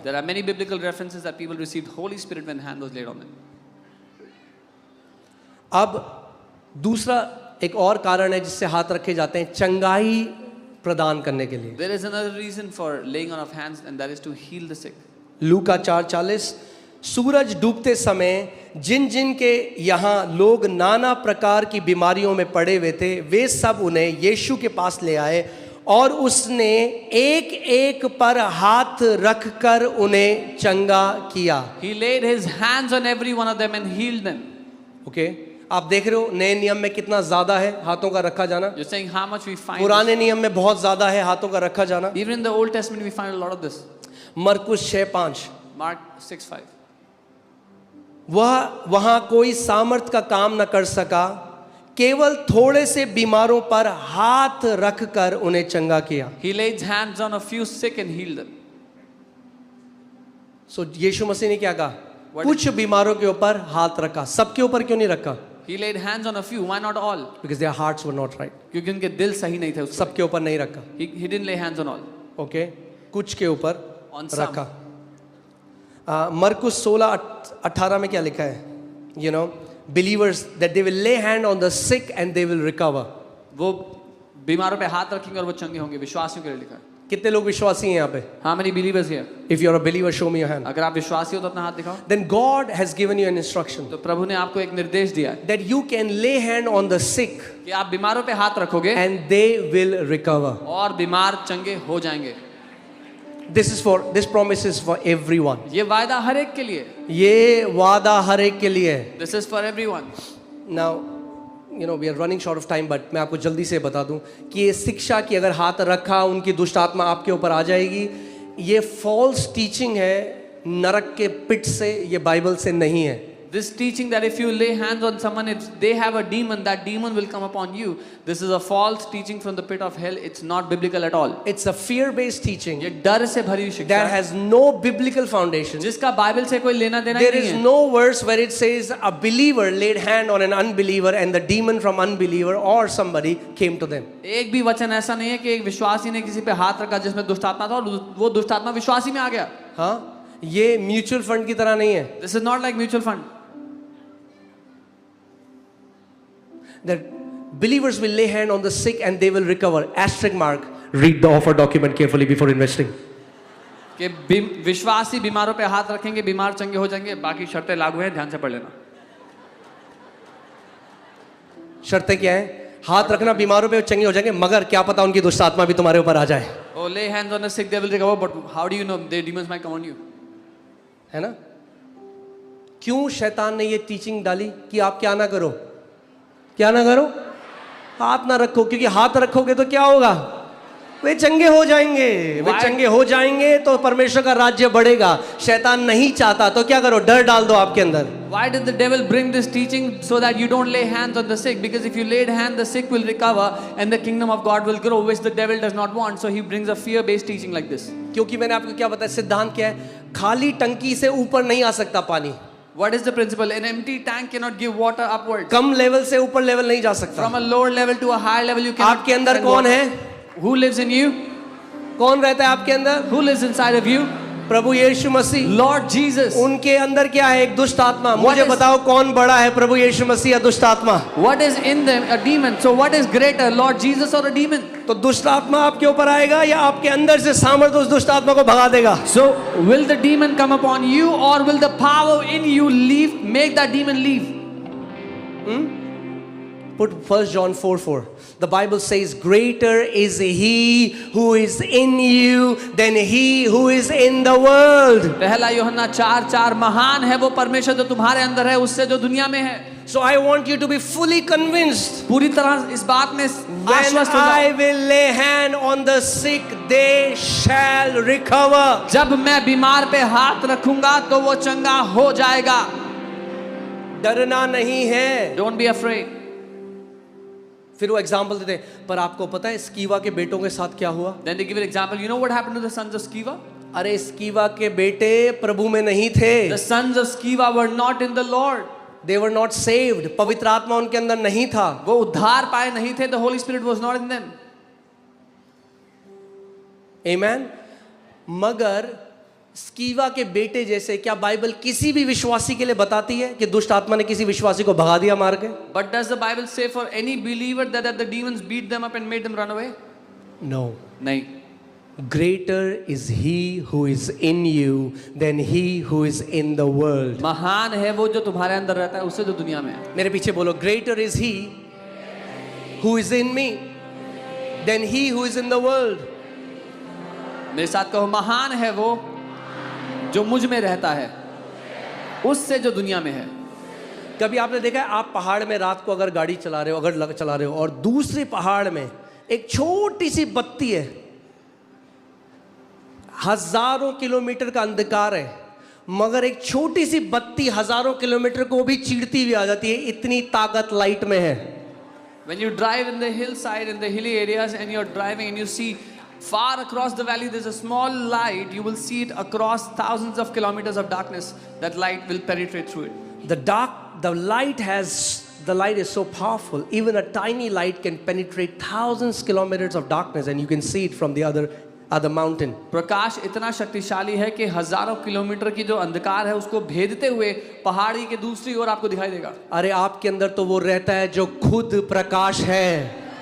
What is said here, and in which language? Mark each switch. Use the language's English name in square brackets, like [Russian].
[English] There are many biblical references that people received Holy Spirit when hand was laid on them. [Hindi] अब दूसरा एक और कारण है जिससे हाथ रखे जाते हैं, चंगाई प्रदान करने के लिए. [English] There is another reason for laying on of hands, and that is to heal the sick. [Hindi] लूका 4:40. सूरज डूबते समय जिन जिन के यहाँ लोग नाना प्रकार की बीमारियों में पड़े हुए थे, वे सब उन्हें यीशु के पास ले आए और उसने एक एक पर हाथ रखकर उन्हें चंगा किया. [English] He laid his hands on every one of them and healed them. [Hindi] Okay, आप देख रहे हो नए नियम में कितना ज्यादा है हाथों का रखा जाना. [English] You're saying how much we find. [Hindi] पुराने नियम में बहुत ज्यादा है हाथों का रखा जाना. [English] Even in the Old Testament we find a lot of this. [Hindi] मरकुस 6:5. [English] Mark 6:5. [Hindi] वहां कोई सामर्थ का काम न कर सका, केवल थोड़े से बीमारों पर हाथ रखकर उन्हें चंगा किया. [English] He laid hands on a few sick and healed them. [Hindi] सो यीशु मसीह ने क्या कहा? कुछ बीमारों के ऊपर हाथ रखा, सबके ऊपर क्यों नहीं रखा? [English] He laid hands on a few. Why not all? Because their hearts were not right. [Hindi] क्योंकि उनके दिल सही नहीं थे. सबके ऊपर नहीं रखा. [English] He didn't lay hands on all. [Hindi] Okay, कुछ के ऊपर [English] On some. [Hindi] रखा. मरकुस 16:18 में क्या लिखा है? [English] Believers that they will lay hand on the sick and they will recover. [Hindi] वो बीमारों पे हाथ रखेंगे और वो चंगे होंगे. विश्वासियों के लिए लिखा है. कितने लोग विश्वासी हैं यहाँ पे? [English] How many believers here? If you are a believer, show me your hand. [Hindi] अगर आप विश्वासी हो तो अपना हाथ दिखाओ. [English] Then God has given you an instruction [Hindi] तो प्रभु ने आपको एक निर्देश दिया है [English] that you can lay hand on the sick [Hindi] कि आप बीमारों पे हाथ रखोगे [English] and they will recover. [Hindi] और बीमार चंगे हो जाएंगे. [English] This promise is for everyone. [Hindi] ये वायदा हर एक के लिए. ये वादा हर एक के लिए है. [English] This is for everyone. Now, we are running short of time, but [Hindi] मैं आपको जल्दी से बता दूं कि ये शिक्षा की अगर हाथ रखा उनकी दुष्ट आत्मा आपके ऊपर आ जाएगी, ये फॉल्स टीचिंग है नरक के पिट से, ये बाइबल से नहीं है. [English] This teaching that if you lay hands on someone, if they have a demon, that demon will come upon you. This is a false teaching from the pit of hell. It's not biblical at all. It's a fear-based teaching. [Hindi] ये डर से भरी हुई शिक्षा [English] That has no biblical foundation. [Hindi] जिसका Bible से कोई लेना देना [English] There [Hindi] नहीं [English] is [Hindi] है. [English] no verse where it says a believer laid hand on an unbeliever and the demon from unbeliever or somebody came to them. [Hindi] एक भी वचन ऐसा नहीं है कि एक विश्वासी ने किसी पे हाथ रखा जिसमें दुष्ट आत्मा था और वो दुष्ट आत्मा विश्वासी में आ गया. हाँ, ये म्यूचुअल फंड की तरह नहीं है. [English] This is not like mutual fund. That believers will lay hand on the sick and they will recover. Asterisk mark. Read the offer document carefully before investing. [Hindi] कि विश्वासी बीमारों पे हाथ रखेंगे, बीमार चंगे हो जाएंगे. बाकी शर्तें लागू हैं, ध्यान से पढ़ लेना. शर्तें क्या हैं? हाथ रखना, बीमारों पे चंगे हो जाएंगे, मगर क्या पता उनकी दुष्ट आत्मा भी तुम्हारे ऊपर आ जाए. [English] Oh, lay hands on the sick, they will recover. But how do you know their demons might come on you? [Hindi] है ना? क्यों शैतान ने ये टीचिंग डाली कि आप क्या ना करो? क्या ना करो? हाथ ना रखो, क्योंकि हाथ रखोगे तो क्या होगा? वे चंगे हो जाएंगे. वे चंगे हो जाएंगे तो परमेश्वर का राज्य बढ़ेगा. शैतान नहीं चाहता, तो क्या करो? डर डाल दो आपके अंदर. [English] Why did the devil bring this teaching so that you don't lay hands on the sick? Because if you laid hand, the sick will recover and the kingdom of God will grow, which the devil does not want. So he brings a fear-based teaching like this. [Hindi] क्योंकि मैंने आपको क्या बताया, सिद्धांत क्या है? खाली टंकी से ऊपर नहीं आ सकता पानी. [English] What is the principle? An empty tank cannot give water upwards. [Hindi] Come level से ऊपर लेवल नहीं जा सकता. [English] From a lower level to a higher level you cannot. [Hindi] आपके अंदर कौन है? [English] Who lives in you? [Hindi] कौन रहता है आपके अंदर? [English] Who lives inside of you? [Hindi] Prabhu Yeshu Masih. [English] Lord Jesus. [Hindi] उनके अंदर क्या है? एक दुष्ट आत्मा. मुझे बताओ कौन बड़ा है, प्रभु यीशु मसीह या दुष्ट आत्मा? [English] What is in them? A demon. So what is greater, Lord Jesus or a demon? [Hindi] तो दुष्ट आत्मा आपके ऊपर आएगा या आपके अंदर से सामर्थ उस दुष्ट आत्मा को भगा देगा? [English] So will the demon come upon you or will the power in you leave, make that demon leave? Put 1 John 4:4. The Bible says, greater is he who is in you than he who is in the world. [Hindi] पहला यूहन्ना 4:4, महान है वो परमेश्वर जो तुम्हारे अंदर है उससे जो दुनिया में है। [English] So I want you to be fully convinced. [Hindi] पूरी तरह इस बात में [English] When [Hindi] आश्वस्त हो [English] I [Hindi] जाओ, [English] will lay hand on the sick, they shall recover. [Hindi] जब मैं बीमार पे हाथ रखूंगा तो वो चंगा हो जाएगा। डरना नहीं है। [English] Don't be afraid. [Hindi] फिर वो एग्जाम्पल देते हैं, पर आपको पता है स्कीवा के बेटों के साथ क्या हुआ? [English] Then they give an example. You know what happened to the sons of Sceva? [Hindi] अरे स्कीवा के बेटे प्रभु में नहीं थे। [English] The sons of Sceva were not in the Lord. They were not saved. [Hindi] पवित्र आत्मा उनके अंदर नहीं था। वो उद्धार पाए नहीं थे। [English] The Holy Spirit was not in them. Amen. [Hindi] मगर स्कीवा के बेटे जैसे क्या बाइबल किसी भी विश्वासी के लिए बताती है कि दुष्ट आत्मा ने किसी विश्वासी को भगा दिया मार के? [English] But does the Bible say for any believer that the demons beat them up and made them run away? No. [Hindi] नहीं. [English] Greater is he who is in you than he who is in the world. [Hindi] महान है वो जो तुम्हारे अंदर रहता है उससे जो दुनिया में है। मेरे पीछे बोलो, [English] greater is he who is in me than he who is in the world. [Hindi] मेरे साथ कहो, महान है वो जो मुझ में रहता है उससे जो दुनिया में है। कभी आपने देखा है, आप पहाड़ में रात को अगर गाड़ी चला रहे हो, अगर चला रहे हो और दूसरे पहाड़ में एक छोटी सी बत्ती है, हजारों किलोमीटर का अंधकार है, मगर एक छोटी सी बत्ती हजारों किलोमीटर को भी चीरती हुई आ जाती है, इतनी ताकत लाइट में है। [English] When you drive in the hillside, in the hilly areas, and you're driving and you see far across the valley there's a small light, you will see it across thousands of kilometers of darkness. That light will penetrate through it. The light is so powerful. Even a tiny light can penetrate thousands kilometers of darkness, and you can see it from the other mountain. [Hindi] प्रकाश इतना शक्तिशाली है कि हजारों kilometre की जो अंधकार है उसको भेदते हुए पहाड़ी के दूसरी ओर आपको दिखाई देगा। अरे आपके अंदर तो वो रहता है जो खुद प्रकाश है।